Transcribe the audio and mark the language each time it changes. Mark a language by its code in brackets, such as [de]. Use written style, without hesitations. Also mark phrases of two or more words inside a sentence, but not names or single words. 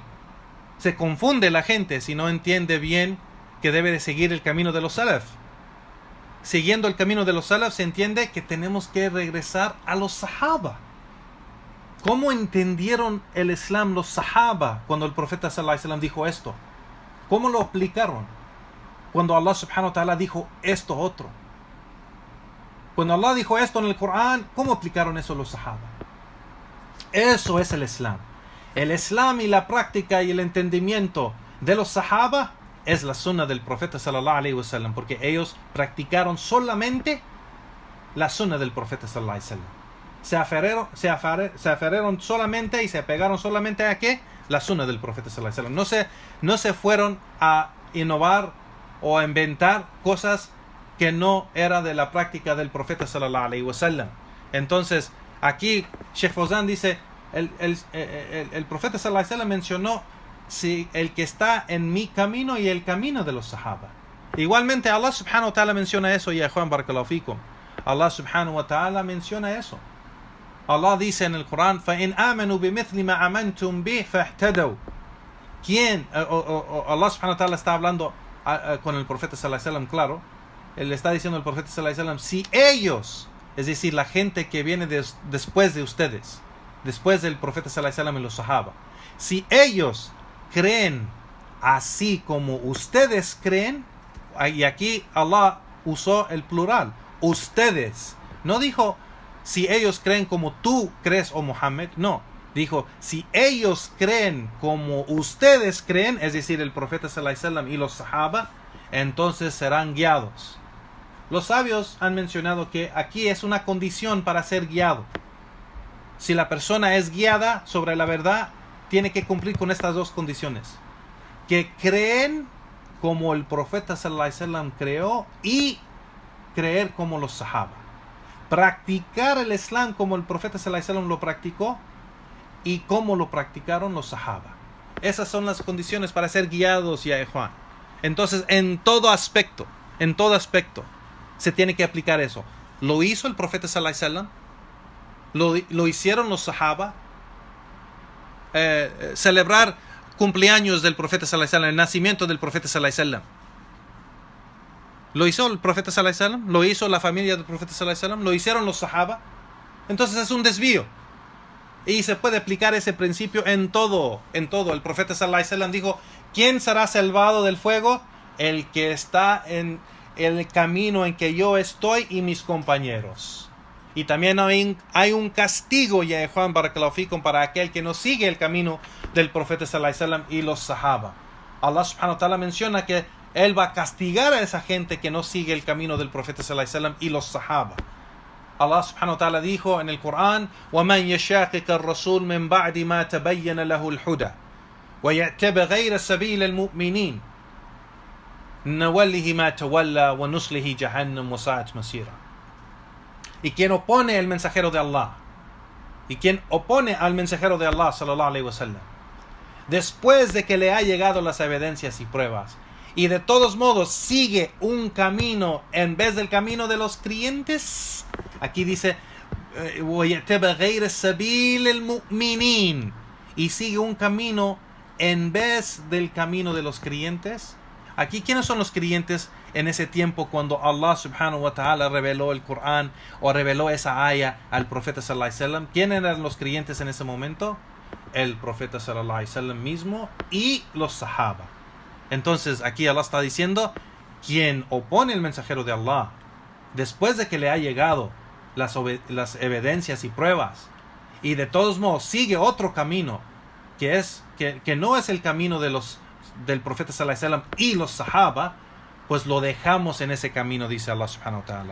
[es] Se confunde la gente si no entiende bien que debe de seguir el camino de los salaf. Siguiendo el camino de los salaf se entiende que tenemos que regresar a los sahaba. ¿Cómo entendieron el Islam los sahaba cuando el profeta [ar] صلى الله عليه وسلم [es] dijo esto? ¿Cómo lo aplicaron? Cuando Allah [ar] سبحانه وتعالى [es] dijo esto otro. Cuando Allah dijo esto en el Corán, ¿cómo aplicaron eso los sahaba? Eso es el Islam. El Islam y la práctica y el entendimiento de los sahaba es la sunna del profeta [ar] صلى الله عليه وسلم, [es] porque ellos practicaron solamente la sunna del profeta [ar] صلى الله عليه وسلم. [es] Se aferraron solamente y se apegaron solamente a ¿qué? La sunna del profeta [ar] صلى الله عليه وسلم. [es] No se fueron a innovar o a inventar cosas que no era de la práctica del profeta [ar] صلى الله عليه وسلم. [es] Entonces, aquí Sheikh Fawzan dice, el profeta [ar] صلى الله عليه وسلم [es] mencionó el que está en mi camino y el camino de los sahaba. Igualmente Allah [ar] سبحانه وتعالى [es] menciona eso, ya Juan [ar] بارك الله فيكم. [es] Allah [ar] سبحانه وتعالى [es] menciona eso. Allah dice en el Corán, [ar] فَإِنْ آمَنُوا بِمِثْلِ مَا آمَنْتُمْ بِهِ فَاهْتَدَوْا. [es] Allah [ar] سبحانه وتعالى [es] está hablando con el profeta [ar] صلى الله عليه وسلم, [es] claro. Él le está diciendo al profeta [ar] صلى الله عليه وسلم, [es] si ellos, es decir, la gente que viene después de ustedes, después del profeta [ar] صلى الله عليه وسلم [es] y los sahaba, si ellos creen así como ustedes creen, y aquí Allah usó el plural, ustedes, no dijo si ellos creen como tú crees, oh Muhammad, no, dijo si ellos creen como ustedes creen, es decir, el profeta [ar] صلى الله عليه وسلم [es] y los sahaba, entonces serán guiados. Los sabios han mencionado que aquí es una condición para ser guiado. Si la persona es guiada sobre la verdad, tiene que cumplir con estas dos condiciones: que creen como el profeta [ar] صلى الله عليه وسلم [es] creó y creer como los sahaba. Practicar el Islam como el profeta [ar] صلى الله عليه وسلم [es] lo practicó y como lo practicaron los sahaba. Esas son las condiciones para ser guiados, ya Juan. Entonces, en todo aspecto, se tiene que aplicar eso. Lo hizo el profeta [ar] صلى الله عليه وسلم, [es] lo hicieron los sahaba. Celebrar cumpleaños del profeta [ar] صلى الله عليه وسلم, [es] el nacimiento del profeta [ar] صلى الله عليه وسلم, [es] lo hizo el profeta [ar] صلى الله عليه وسلم, [es] lo hizo la familia del profeta [ar] صلى الله عليه وسلم, [es] lo hicieron los sahaba. Entonces es un desvío y se puede aplicar ese principio en todo. El profeta [ar] صلى الله عليه وسلم [es] dijo, ¿quién será salvado del fuego? El que está en el camino en que yo estoy y mis compañeros. Y también hay un castigo, ya Juan [ar] بارك الله فيكم, [es] para aquel que no sigue el camino del profeta [ar] صلى الله عليه وسلم [es] y los sahaba. Allah [ar] سبحانه وتعالى [es] menciona que Él va a castigar a esa gente que no sigue el camino del profeta [ar] صلى الله عليه وسلم [es] y los sahaba. Allah [ar] سبحانه وتعالى [es] dijo en el Corán, [ar] وَمَنْ يَشَاقِقَ الرَّسُولِ مِنْ بَعْدِ مَا تَبَيَّنَ لَهُ الْهُدَى وَيَأْتَبِ غَيْرَ سَبِيلِ الْمُؤْمِنِينَ نَوَلِّهِ مَا تَوَلَّى وَنُصْلِهِ جَهَنَّمَ وَسَاءَتْ مَصِيرًا. [es] Y quien opone al mensajero de Allah, y quien opone al mensajero de Allah [ar] صلى الله عليه وسلم, [es] después de que le ha llegado las evidencias y pruebas, y de todos modos sigue un camino en vez del camino de los creyentes, aquí dice y sigue un camino en vez del camino de los creyentes. Aquí, ¿quiénes son los creyentes en ese tiempo cuando Allah [ar] سبحانه وتعالى [es] reveló el Corán o reveló esa ayah al profeta [ar] صلى الله عليه وسلم? [es] ¿Quiénes eran los creyentes en ese momento? El profeta [ar] صلى الله عليه وسلم [es] mismo y los sahaba. Entonces aquí Allah está diciendo, quien opone el mensajero de Allah, después de que le ha llegado las evidencias y pruebas, y de todos modos sigue otro camino, que no es el camino del profeta [ar] صلى الله عليه وسلم [es] y los sahaba, pues lo dejamos en ese camino, dice Allah [ar] سبحانه وتعالى.